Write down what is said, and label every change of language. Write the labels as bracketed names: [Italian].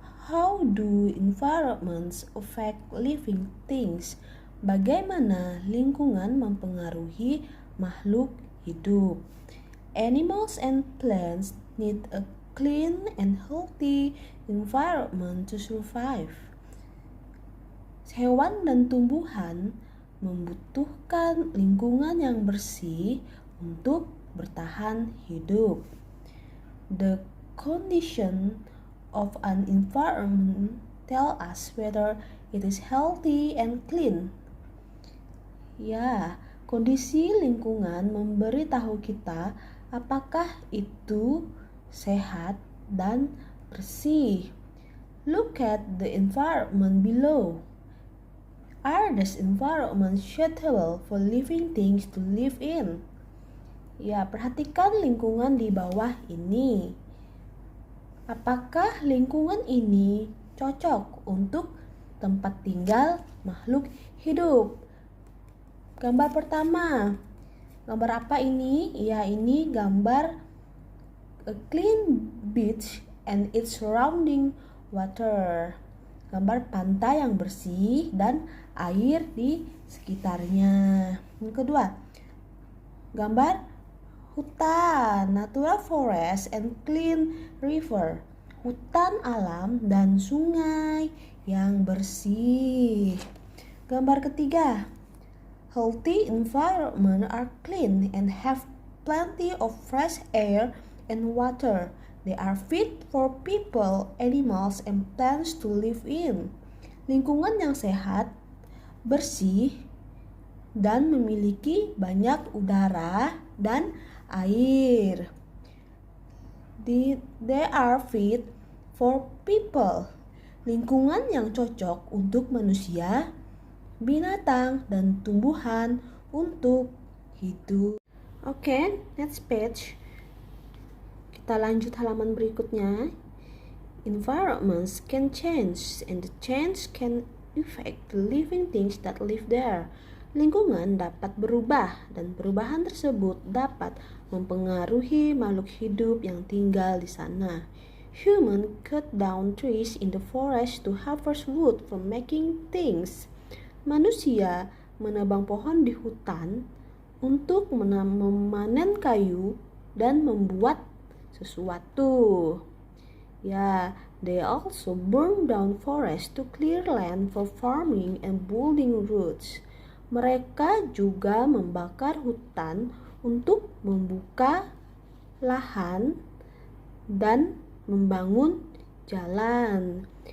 [English] How do environments affect living things? [Indonesian] Bagaimana lingkungan mempengaruhi makhluk hidup? [English] Animals and plants need a clean and healthy environment to survive. [Indonesian] Hewan dan tumbuhan membutuhkan lingkungan yang bersih untuk bertahan hidup. [English] The condition of an environment tell us whether it is healthy and clean. [Indonesian] Ya, kondisi lingkungan memberitahu kita apakah itu sehat dan bersih. [English] Look at the environment below. Are these environments suitable for living things to live in? [Indonesian] Ya, perhatikan lingkungan di bawah ini. Apakah lingkungan ini cocok untuk tempat tinggal makhluk hidup? Gambar pertama. Gambar apa ini? Ya, ini gambar [English] a clean beach and its surrounding water. [Indonesian] Gambar pantai yang bersih dan air di sekitarnya. Yang kedua, gambar hutan, [English] natural forest and clean river. [Indonesian] Hutan alam dan sungai yang bersih. Gambar ketiga, [English] healthy environment are clean and have plenty of fresh air and water. They are fit for people, animals, and plants to live in. [Indonesian] Lingkungan yang sehat, bersih, dan memiliki banyak udara dan air. [English] They are fit for people. [Indonesian] Lingkungan yang cocok untuk manusia, binatang, dan tumbuhan untuk hidup. Oke, [English] next page. [Indonesian] Kita lanjut halaman berikutnya. [English] Environments can change and the change can affect the living things that live there. [Indonesian] Lingkungan dapat berubah dan perubahan tersebut dapat mempengaruhi makhluk hidup yang tinggal di sana. [English] Humans cut down trees in the forest to harvest wood for making things. [Indonesian] Manusia menebang pohon di hutan untuk memanen kayu dan membuat sesuatu. [English] Ya, they also burn down forest to clear land for farming and building roads. [Indonesian] Mereka juga membakar hutan untuk membuka lahan dan membangun jalan.